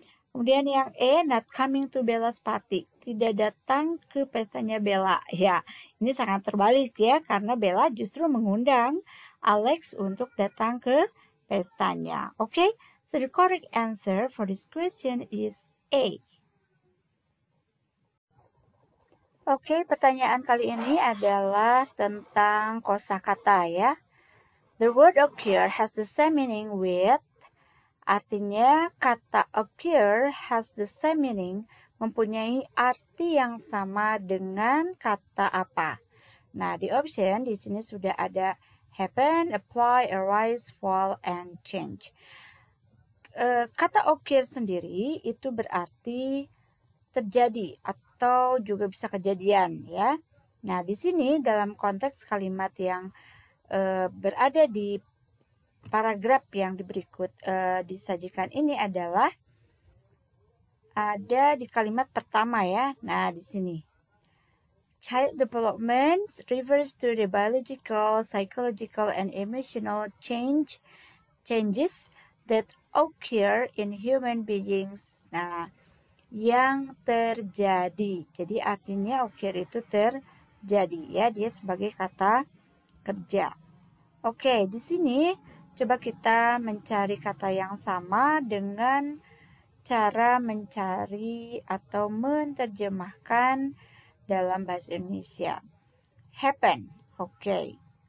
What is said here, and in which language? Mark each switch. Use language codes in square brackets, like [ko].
[id] Kemudian yang E, [en] not coming to Bella's party, [id] tidak datang ke pestanya Bella. Ya, ini sangat terbalik ya, karena Bella justru mengundang Alex untuk datang ke pestanya. Oke, [en] So the correct answer for this question is A. [id] Oke, pertanyaan kali ini adalah tentang kosakata ya. [en] The word occur has the same meaning with, [id] artinya kata [en] occur has the same meaning, [id] mempunyai arti yang sama dengan kata apa. Nah, di option di sini sudah ada [en] happen, apply, arise, fall, and change. [id] Kata occur sendiri itu berarti terjadi atau juga bisa kejadian ya. Nah, di sini dalam konteks kalimat yang berada di paragraf yang disajikan ini adalah ada di kalimat pertama ya. Nah, di sini [en] child development refers to the biological, psychological, and emotional changes that occur in human beings. [id] Nah, yang terjadi. Jadi artinya occur itu terjadi ya, dia sebagai kata kerja. Oke, di sini coba kita mencari kata yang sama dengan cara mencari atau menerjemahkan dalam bahasa Indonesia. Happen. Oke.